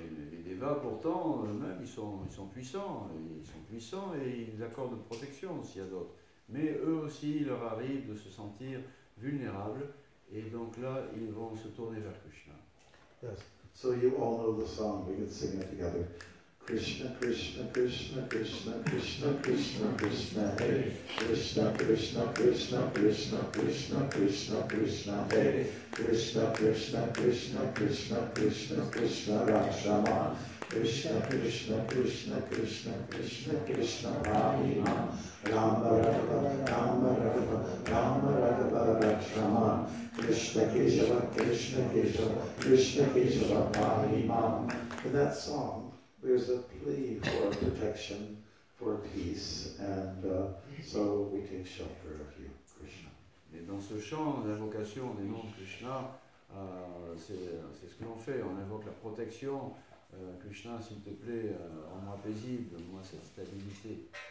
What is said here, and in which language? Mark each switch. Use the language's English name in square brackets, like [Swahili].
[French] Les dévas, pourtant, eux-mêmes, ils sont puissants et ils accordent protection s'il y a d'autres. Mais eux aussi, il leur arrive de se sentir vulnérables, et donc là, ils vont se tourner vers Krishna. [English] Yes. So you all know the song. We can sing it together. [Sanskrit] Krishna, Krishna, Krishna, Krishna, Krishna, Krishna, Krishna, Hare. Krishna, Krishna, Krishna, Krishna, Krishna, Krishna, Krishna, Hare. Krishna, Krishna, Krishna, Krishna, Krishna, Krishna, Rama. Krishna, Krishna, Krishna, Krishna, Krishna, Krishna, Rama. Rama, Rama, Rama, Rama, Rama, Rama, Rama. Krishna, Keshava, Krishna, Keshava, Krishna, Keshava, Rama. [English] In that song, there's a plea for protection for peace, and so we take shelter of you, Krishna. [French] Et dans ce chant d'invocation des noms de Krishna, c'est ce que l'on fait, on invoque la protection. Krishna, s'il te plaît, rends-moi paisible, donne-moi cette stabilité.